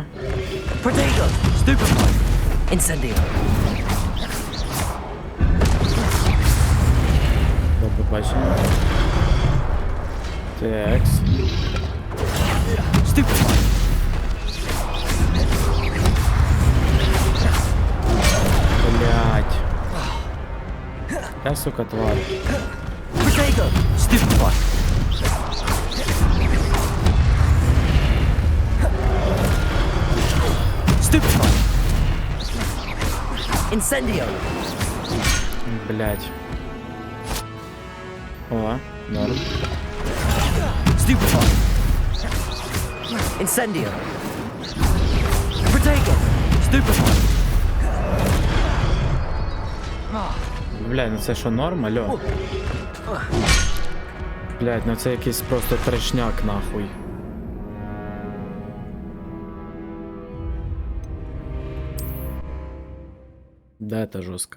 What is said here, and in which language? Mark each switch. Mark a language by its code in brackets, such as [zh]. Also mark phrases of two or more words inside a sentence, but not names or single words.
[uk] Protego. Stupefy. Incendio. До побачення. Такс. Stupefy. Блять. Я, сука, тварь. Protego. Stupefy. Stupefy! Incendio! Блять. О, норм. Stupefy! Incendio! Protego! Stupefy! Блядь, ну це що, норм, алло? Блядь, ну це якийсь просто трешняк, нахуй. Да, це жорстко.